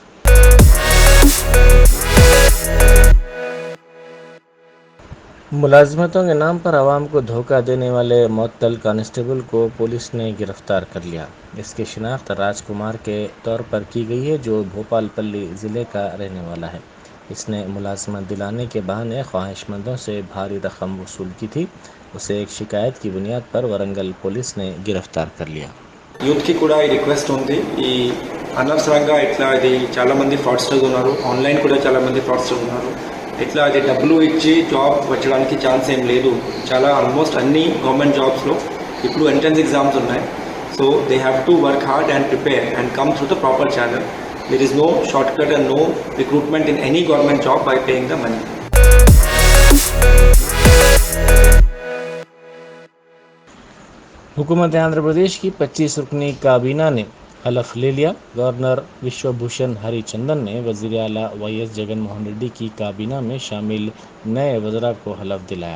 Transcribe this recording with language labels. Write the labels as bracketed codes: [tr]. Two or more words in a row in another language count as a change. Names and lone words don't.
[ur] ملازمتوں کے نام پر عوام کو دھوکہ دینے والے معطل کانسٹیبل کو پولیس نے گرفتار کر لیا۔ اس کی شناخت راج کمار کے طور پر کی گئی ہے، جو بھوپال پلی ضلع کا رہنے والا ہے۔ اس نے ملازمت دلانے کے بہانے خواہش مندوں سے بھاری رقم وصول کی تھی۔ اسے ایک شکایت کی بنیاد پر ورنگل پولیس نے گرفتار کر لیا۔ [te] యూత్ కి కూడా ఈ రిక్వెస్ట్ ఉంది, ఈ అనవసరంగా ఇట్లా ఇది చాలా మంది ఫ్రాడ్స్టర్స్ ఉన్నారు, ఆన్లైన్ కూడా చాలా మంది ఫ్రాడ్స్టర్స్ ఉన్నారు. ఇట్లా అది డబ్బులు ఇచ్చి జాబ్ వచ్చడానికి ఛాన్స్ ఏం లేదు. చాలా ఆల్మోస్ట్ అన్ని గవర్నమెంట్ జాబ్స్లో ఇప్పుడు [en] entrance exams [te] ఉన్నాయి. [en] so they have to work hard and prepare and come through the proper channel. there is no short cut and no recruitment in any government job by paying the money. [ur] حکومت آندھرا پردیش کی 25 رکنی کابینہ نے حلف لے لیا۔ گورنر وشو بھوشن ہری چندن نے وزیر اعلیٰ YS جگن موہن ریڈی کی کابینہ میں شامل نئے وزراء کو حلف دلایا۔